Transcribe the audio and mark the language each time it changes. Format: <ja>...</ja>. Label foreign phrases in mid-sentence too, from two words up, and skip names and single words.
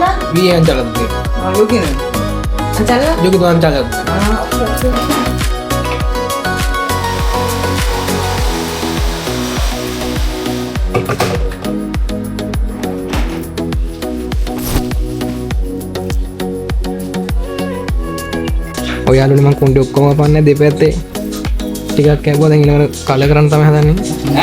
<ko>위에 안 잘라도 돼. 여기는 안 잘라? 여기도 안 잘라도 돼. 오케이.</ko> <si>ඔයාලුනේ මං කොණ්ඩේ ඔක්කොම පන්නේ දෙපැත්තේ ටිකක් කැපුවා දැන් ඊළඟට කලර් කරන්න තමයි හදන්නේ.</si>